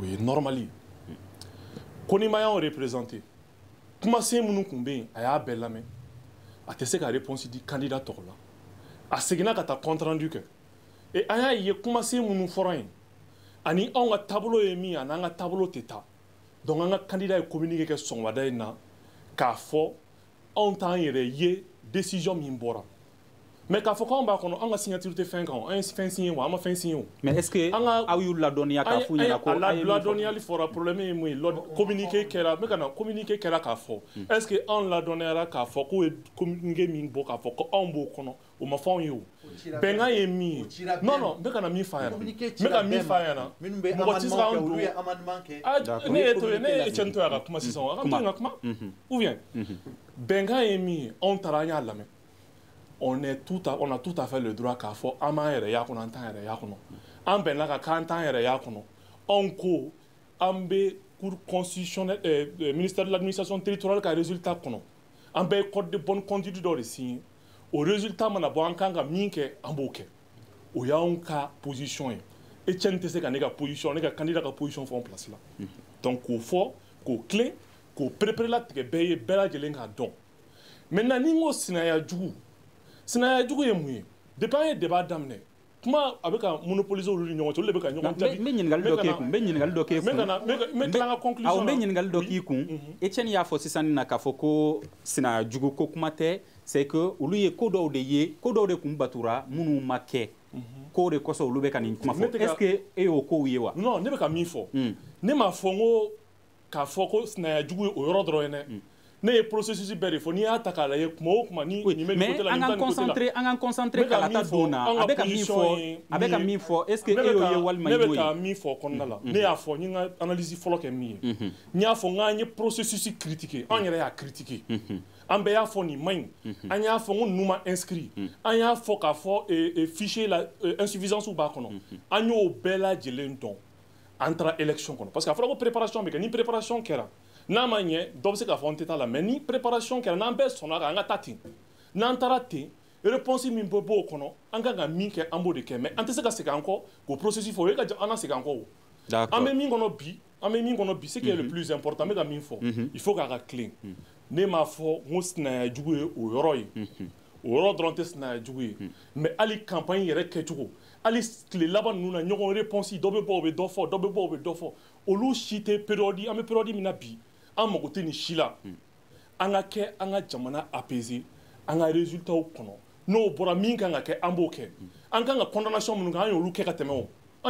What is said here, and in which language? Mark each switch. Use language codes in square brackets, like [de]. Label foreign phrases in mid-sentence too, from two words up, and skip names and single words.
[bm] ye normal ye ko ni ma y'anw représenté kumasen minnu tun bɛ yen a y'a bɛɛ lamɛn a tɛ se ka réponse di candidat tɔgɔ la a seginna ka taa [fr] compte rendu [bm] kɛ et an y'a ye kumasen minnu fɔra yen ani anw ka taabolo ye min ye ani an ka taabolo tɛ taa donc an ka candidat ye communiqué kɛ sɔgɔmada in na k'a fɔ anw t'an yɛrɛ ye décision min bɔra mais k'a fɔ k'anw b'a kɔnɔ an ka signature tɛ fɛn kan an ye fɛn signé wa an ma fɛn signé o. [fr] mais est ce que [bm] aw y'u ladɔnniya k'a f'u ɲɛna ko a ladɔnniyali fɔra problème ye mun ye communiqué kɛra n bɛ ka na communiqué kɛra k'a fɔ [fr] est ce que [bm] anw ladɔnniyara k'a fɔ k'o ye communiqué min bɔ k'a fɔ ko anw b'o kɔnɔ o ma fɔ anw ye o bɛnkan ye min ye [fr] non non [bm] n bɛ ka na min f'a ɲɛna n bɛ ka min f'a ɲɛna mɔgɔ tɛ se k'an don ne ye to ye ne ye Etienne to ye a ka kuma sisan a ka to yen ka kuma [fr] ou bien [bm] bɛnkan ye min ye anw taara an y'a lamɛn. [fr] On a tout à fait le droit [bm] k'a fɔ an m'an yɛrɛ y'a kɔnɔ an t'an yɛrɛ y'a kɔnɔ an bɛnna ka k'an t'an yɛrɛ y'a kɔnɔ anw ko an bɛ [fr] cour constitutionnelle ministère de l'administration territoriale [bm] ka résultat kɔnɔ an bɛɛ ye [fr] code de bonne conduite [bm] dɔ de signé o résultat mana bɔ an kan ka min kɛ an b'o kɛ o y'anw ka position ye Etienne tɛ se ka ne ka position ne ka candidat ka position fɔ an place la donc k'o fɔ k'o tilen k'o perepere-latigɛ bɛɛ ye bɛɛ lajɛlen k'a dɔn maintenant ni n ko sinaya jugu ye mun ye depuis an ye débat daminɛ kuma a bɛ ka monopoliser olu ni ɲɔgɔn cɛ olu de bɛ ka ɲɔgɔn jaabi. n bɛ ɲininkali dɔ k'e kun n bɛ ɲininkali dɔ k'e kun n bɛ tila n ka conclusion na n bɛ ɲininkali dɔ k'i kun Etienne y'a fɔ sisan nin na k'a fɔ ko sinaya jugu ko kuma tɛ [fr] c'est que [bm] olu ye ko dɔw de ye ko dɔw de kun batura minnu ma kɛ k'o de kɔsɔn olu bɛ ka nin kuma fɔ [fr] est ce que [bm] e y'o kow ye wa. non ne bɛ ka min fɔ ne m'a fɔ n ko k'a fɔ ko sinaya jugu ye o yɔrɔ dɔrɔn ye dɛ ne ye processus bɛɛ de fɔ n'i y'a ta k'a lajɛ kuma o kuma ni nin bɛ nin côté la nin bɛ nin côté la. an k'an concentré kalata don na a bɛ ka min fɔ [fr] est ce que [bm] e y'o ye walima i y'o ye. ne bɛ ka min fɔ kɔnɔna la ne y'a fɔ n ye n ka analyse fɔlɔ kɛ min ye n y'a fɔ n k'an ye processus critiqué an yɛrɛ y'a critiqué an bɛɛ y'a fɔ nin ma ɲi an y'a fɔ n ko ninnu ma inscrit an y'a fɔ k'a fɔ fichier la insuffisance b'a kɔnɔ an y'o bɛɛ lajɛlen dɔn an taara élection kɔnɔ [fr] parce que [bm] a fɔra ko préparation bɛ kɛ ni préparation kɛra n'a ma ɲɛ dɔ bɛ se k'a fɔ an tɛ taa la mais ni préparation kɛra n'an bɛɛ sɔnna kan an ka taa ten n'an taara ten réponse min bɛ bɔ o kɔnɔ an kan ka min kɛ an b'o de kɛ mais an tɛ se ka segin an kɔ k'o processus fɔ o ye ka an na segin an kɔ o an bɛ min kɔnɔ bi [fr] ce qui est le plus important [bm] n bɛ ka min fɔ [fr] il faut [bm] k'a ka tilen ne m'a fɔ n ko sinaya jugu ye o yɔrɔ ye o yɔrɔ dɔrɔn tɛ sinaya jugu ye mais hali campagne yɛrɛ kɛcogo hali tile laban ninnu na ɲɔgɔn réponse dɔ bɛ bɔ o bɛ dɔ fɔ dɔ bɛ bɔ o bɛ dɔ fɔ olu si tɛ période an bɛ période min na bi an mago tɛ nin si la an ka kɛ an ka jamana apaiser an ka résultat kɔnɔ n'o bɔra min kan ka kɛ an b'o kɛ an kan ka condamnation minnu kɛ an y'olu kɛ ka tɛmɛ o